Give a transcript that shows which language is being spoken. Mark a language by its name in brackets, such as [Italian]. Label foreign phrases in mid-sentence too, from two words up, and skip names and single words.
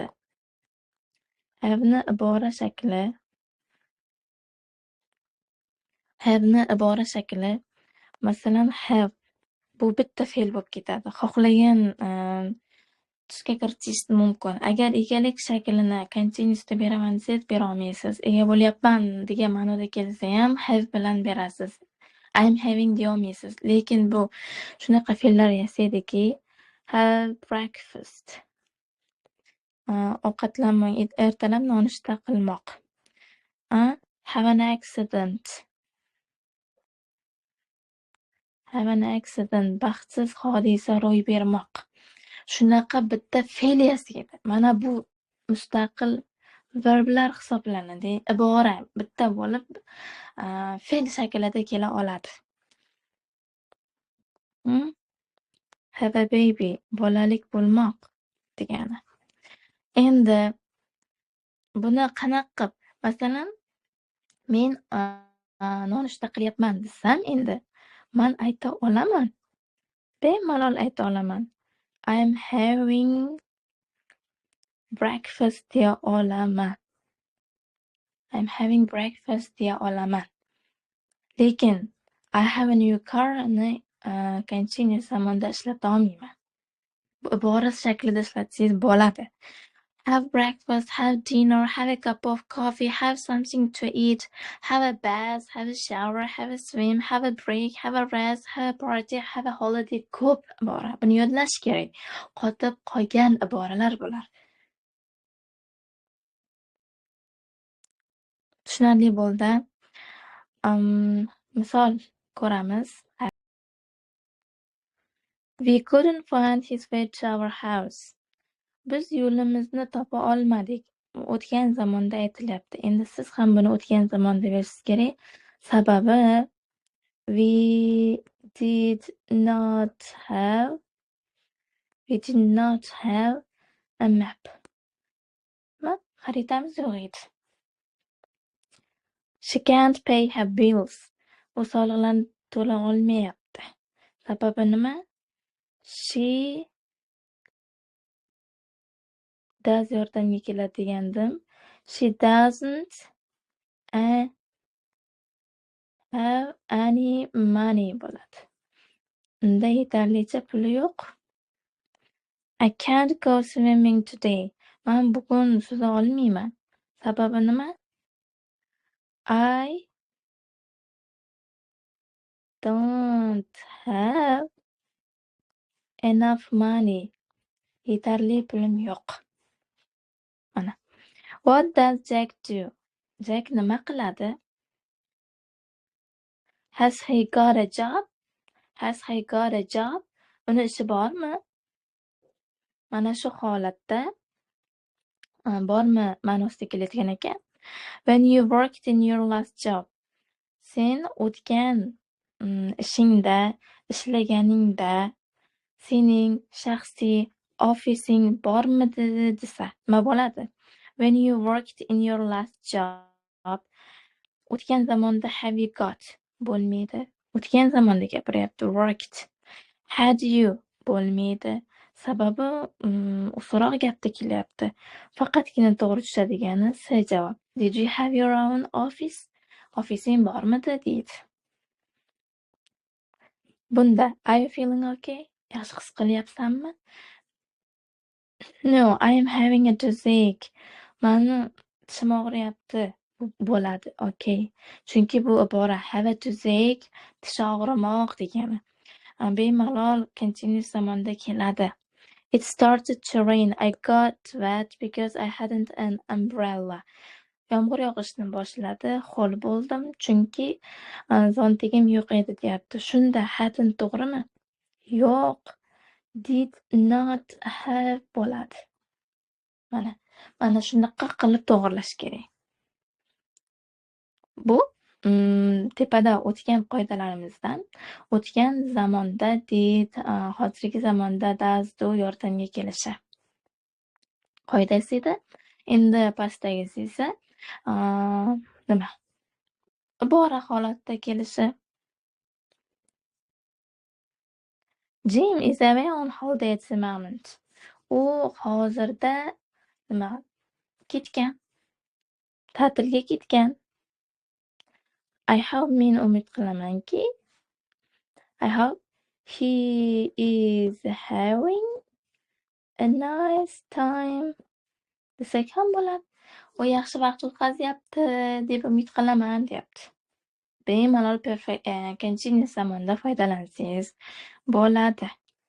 [Uzbek] Have'ni ibora shakli, masalan, have bu bitta fe'l bo'lib ketadi. Xohlagan tusga kiritish mumkin. Agar egalik shaklini continuous deb beraman desangiz, bera olmaysiz. Ega bo'lyapman degan ma'noda kelsa ham have bilan berasiz. [English] I'm having [Uzbek] deya olmaysiz. Lekin bu shunaqa fe'llar yasaydiki, [English] have breakfast. [Uzbek] Ovqatlanmoq, ertalab nonushta qilmoq. [English] Have an accident. Have an accident. [Uzbek] Baxtsiz hodisa ro'y bermoq. Shunaqa bitta fe'l yasaydi. Mana bu mustaqil verblar hisoblanadi. Ibora bitta bo'lib fe'l shaklida kela oladi. [English] Have a baby, [Uzbek] bolalik bo'lmoq degani. Endi buni qanaqa qilib, masalan, men nonushta qilyapman desam, endi men ayta olaman. Bemalol ayta olaman. [English] I'm having breakfast [Uzbek] deya olaman. [English] I'm having breakfast [Uzbek] deya olaman. Lekin [English] I have a new car [Uzbek] ni continuous zamonda ishlata olmayman. Bu ibora shaklida ishlatsangiz bo'ladi. [English] Have breakfast, have dinner, have a cup of coffee, have something to eat, have a bath, have a shower, have a swim, have a break, have a rest, have a party, have a holiday. [Uzbek] Ko'p ibora. Buni yodlash kerak. Qotib qolgan iboralar bular. Tushunarli bo'ldi. Misol ko'ramiz. [English] We couldn't find his way to our house. [Uzbek] Biz yo'limizni topa olmadik. O'tgan zamonda aytilyapti. Endi siz ham buni o'tgan zamonda berishingiz kerak. [English] Sababi we did not have a map. [Uzbek] Xaritamiz yo'q edi. [English] She can't pay her bills. [Uzbek] U soliqlarni to'la olmayapti. Sababi nima? [English] She does [Uzbek] yordamga keladi degandim. [English] She doesn't have any money bo'ladi. [Uzbek] Unda yetarlicha puli yo'q. [English] I can't go swimming today. [Uzbek] Men bugun suza olmayman. Sababi nima? [English] I don't have enough money. [Uzbek] Yetarli pulim yo'q. Mana. [English] What does Jack do? Jack [Uzbek] nima qiladi? [English] Has he got a job? Has he got a job? [Uzbek] Uni ishi bormi? Mana shu holatda bormi ma'nosida keladigan ekan. [English] When you worked in your last job. [Uzbek] Sen o'tgan ishingda, ishlaganingda sening shaxsiy ofising bormidi desa, nima bo'ladi? [English] When you worked in your last job. [Uzbek] O'tgan zamonda [English] have you got [Uzbek] bo'lmaydi. O'tgan zamonda gapiryapti. [English] Worked. Had you bo'lmaydi. [Uzbek] Sababi so'roq gapda kelyapti. Faqatgina to'g'ri tushadigani S javob. [English] Did you have your own office? [Uzbek] Ofising bormidi deydi. Bunda [English] "Are you feeling okay?" [Uzbek] Yaxshi his qilyapsanmi? [English] No, I am having a toothache. [Uzbek] Mani tishim og'riyapti. Bo'ladi, okay. Chunki bu ibora [English] have a toothache, [Uzbek] tish og'rimoq degani. Bemalol continuous zamonda keladi. [English] It started to rain. I got wet because I hadn't an umbrella. [Uzbek] Yomg'ir yog'ishni boshladi. Ho'l bo'ldim, chunki zontigim yo'q edi, deyapti. Shunda hadn't to'g'rimi? Yo'q. [English] Did not have bo'ladi. [Uzbek] Mana shunaqa qilib to'g'rilash kerak. Bu tepada o'tgan qoidalarimizdan o'tgan zamonda did, hozirgi zamonda does, do yordamga kelishi qoidasi edi. Endi pastdagisi esa nima? Ibora holatda kelishi. [English] Jim is away on holiday at the moment. [Uzbek] U hozirda nima? Ketgan. Ta'tilga ketgan. [English] I hope, [Uzbek] men umid qilamanki, [English] I hope he is having a nice time [Uzbek] desak ham bo'ladi. U yaxshi vaqt o'tkazyapti deb umid qilaman, deyapti. Bemalol continuous zamonda foydalansangiz bo'ladi.